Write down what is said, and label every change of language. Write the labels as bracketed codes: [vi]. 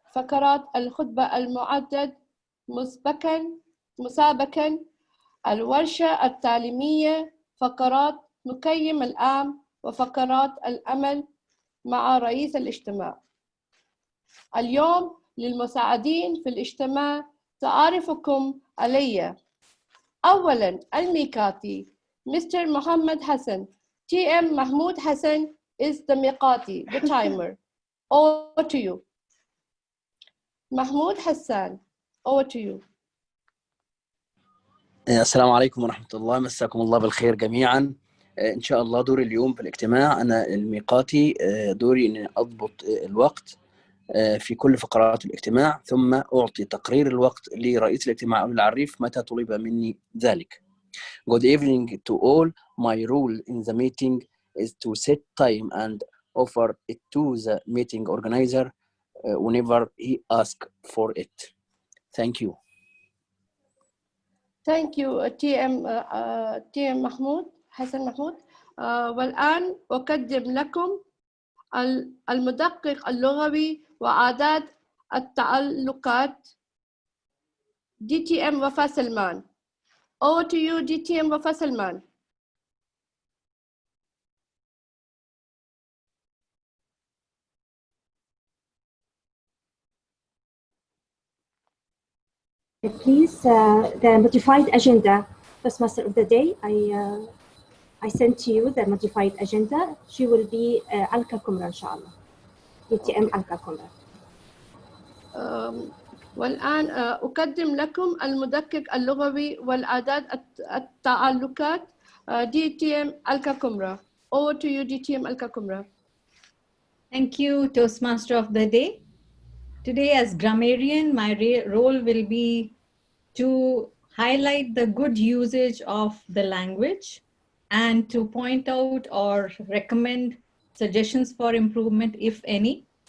[ar] فقرات الخطبة المعدد مسابقا، الورشة التعليمية، فقرات مقيم العام، وفقرات العمل مع رئيس الاجتماع. اليوم للمساعدين في الاجتماع تعرفكم علي. أولاً الميقاتي Mr. [en] Mohammed Hassan. TM Mahmoud Hassan is the miqati, the timer. Over to you. Mahmoud Hassan, over to you. [ar] السلام عليكم ورحمة الله، مساكم الله بالخير جميعا. إن شاء الله دوري اليوم في الاجتماع أنا الميقاتي دوري أن أضبط الوقت في كل فقرات الاجتماع، ثم أعطي تقرير الوقت لرئيس الاجتماع أو العريف متى طلب مني ذلك. [en] Good evening to all. My role in the meeting is to set time and offer it to the meeting organizer whenever he asks for it. Thank you. Thank you TM محمود حسن محمود. [ar] والآن أقدم لكم المدقق اللغوي وأعداد التعلقات DTM وفاء سلمان. [en] Over to you DTM وفاء سلمان. Please, the modified agenda, Toastmaster of the day, I sent to you the modified agenda. She will be Alka Kumra, inshallah. DTM Alka Kumra. [ar] والآن أقدم لكم المدقق اللغوي والأعداد التعلقات DTM Alka Kumra. [en] Over to you DTM Alka Kumra. Thank you, Toastmaster of the day. Today as grammarian, my role will be to highlight the good usage of the language and to point out or recommend suggestions for improvement, if any.